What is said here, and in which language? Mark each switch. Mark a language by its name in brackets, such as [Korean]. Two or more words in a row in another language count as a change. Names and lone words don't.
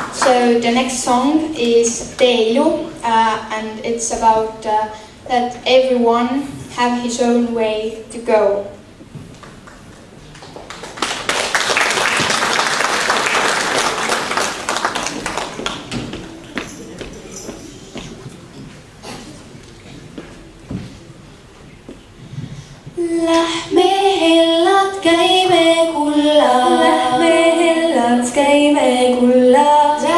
[English] So the next song is Teelu, and it's about that everyone have his own way to go. [Estonian] Lähme hellat käime kulla, lähme hellat käime kulla.